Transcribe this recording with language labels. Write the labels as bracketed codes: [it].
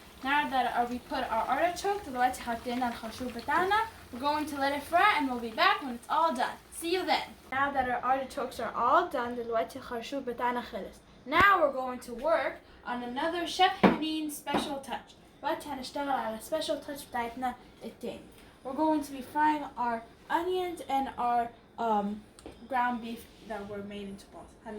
[en] Now that we put our artichoke [ar] دلوقتي حطينا الخرشوف بتاعنا. [en] We're going to let it fry and we'll be back when it's all done. See you then. Now that our artichokes are all done [ar] دلوقتي الخرشوف بتاعنا خلص. [en] Now we're going to work on another Chef HANEEN special touch. [ar] دلوقتي هنشتغل على [en] special touch [ar] بتاعتنا التاني. [en] We're going to be frying our onions and our ground beef that were made into balls.